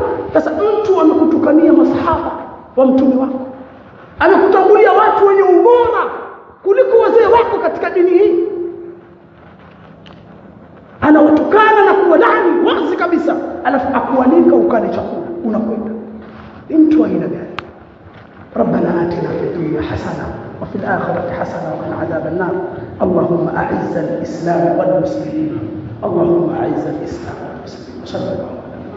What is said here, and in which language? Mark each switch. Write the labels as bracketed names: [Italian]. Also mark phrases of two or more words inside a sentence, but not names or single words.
[Swahili] Sasa mtu amekutukania masahaba wa mtume wako, amekutangulia watu wenye ubora kuliko wazee wako katika dini hii, anawatukana na kuwalaani wazi kabisa, alafu akualika ukale chakula unakwenda. Mtu aina gani? [Arabic] ربنا آتنا في الدنيا حسنة وفي الآخرة حسنة وقنا عذاب النار. اللهم أعز الإسلام والمسلمين، اللهم أعز الإسلام والمسلمين. صلى الله عليه وسلم.